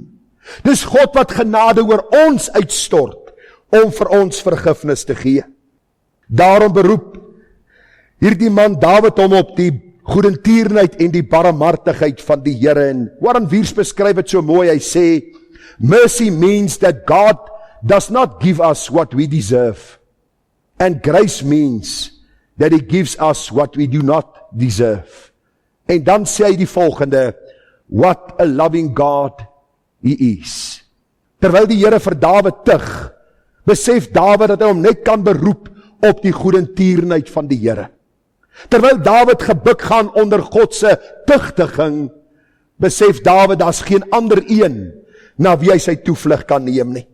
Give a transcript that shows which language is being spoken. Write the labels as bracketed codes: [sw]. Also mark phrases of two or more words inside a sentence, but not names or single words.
[af] Dis God wat genade oor ons uitstort om vir ons vergifnis te gee. Daarom beroep hierdie man Dawid hom op die goedertierenheid en die barmhartigheid van die Here. En Warren Wiersbe beskryf dit so mooi, hy sê, [en] mercy means that God does not give us what we deserve. And grace means that he gives us what we do not deserve. [af] En dan sê hy die volgende, [en] what a loving God he is. [af] Terwyl die Here vir Dawid tug, besef Dawid dat hy hom net kan beroep op die goedertierenheid van die Here. Terwyl Dawid gebuk gaan onder God se tugtiging, besef Dawid daar's geen ander een na wie hy sy toevlug kan neem nie.